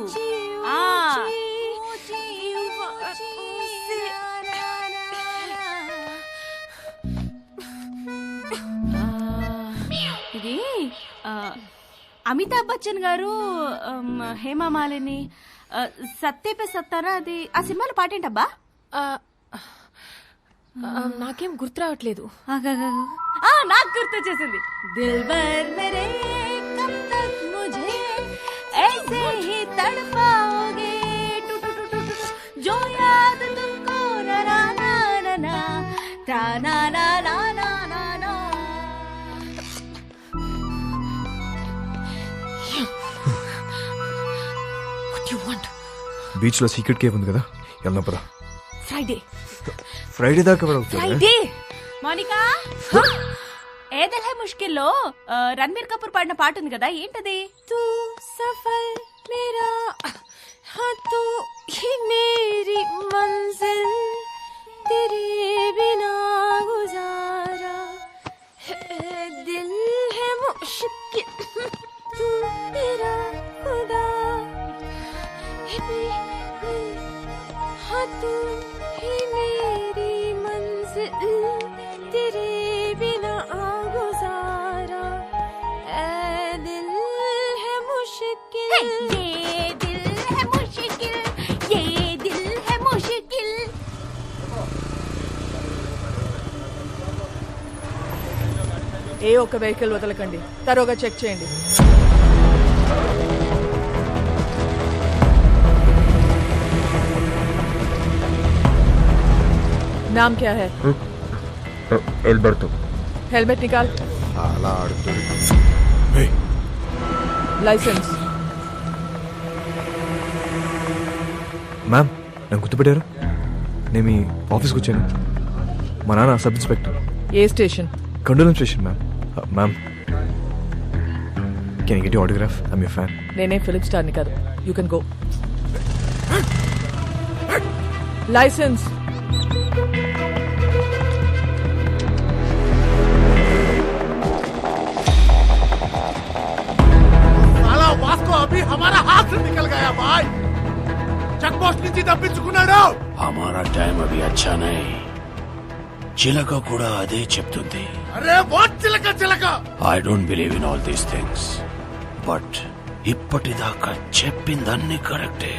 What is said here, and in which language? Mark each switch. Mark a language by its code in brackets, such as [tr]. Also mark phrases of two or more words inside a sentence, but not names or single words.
[te] ఇది అమితాబ్ బచ్చన్ గారు, హేమా మాలిని, సత్తే సత్తారా, అది ఆ సినిమాలో పాటేంటబ్బా? నాకేం గుర్తు రావట్లేదు. నాకు గుర్తొచ్చేసింది. [hi] दिलबर मेरे कब तक ముझे ऐसे ही तड़पाओगे टू टू टू टू जो याद तुमको ना ना ना ना ता ना ना ना ना ना ना. [en] What do you want? [te] బీచ్ లో సీక్రెట్ కేవ్ ఉంది కదా, వెళ్దాం పదా. ఫ్రైడే దాకా ఫ్రైడే. మోనికా, ఏ దిల్ హై ముష్కిల్లో రణబీర్ కపూర్ పాడిన పాట ఉంది కదా, ఏంటది? [hi] तू सफल मेरा हाँ तू ही मेरी मंजिल तेरे बिना गुजारा दिल है मुश्किल तू मेरा खुदा हाँ तू ही मेरी मंजिल तेरे बिना गुजारा दिल है मुश्किल ये दिल है मुश्किल ये दिल है मुश्किल. [te] ఏ ఒక్క వెహికల్ వదలకండి, తరోగా చెక్ చేయండి. [hi] नाम क्या है? [te] ఎల్బర్టో. [hi] हेलमेट निकाल. [te] అలా ఆడుతుంది. [hi] लाइसेंस. [te] మ్యామ్, నన్ను గుర్తుపెట్టారు? నేను మీ ఆఫీస్కి వచ్చాను. మా నాన్న [en] sub inspector. [te] ఏ స్టేషన్? కండోలం స్టేషన్ మ్యామ్. మ్యామ్, [en] Can you get your autograph? I'm your fan. [te] నేనే ఫిలిం స్టార్ని కాదు. [en] You can go. [hi] लाइसेंस. साला वास्को अभी हमारा हाथ से निकल गया भाई. [te] చెక్ పోస్ట్ నుంచి తప్పించుకున్నాడు. [hi] हमारा टाइम अभी अच्छा नहीं. [te] చిలక కూడా అదే చెప్తుంది. అరే వాట్ చిలక చిలక. [en] I don't believe in all these things, but [te] ఇప్పటిదాకా చెప్పిందన్నీ కరెక్టే.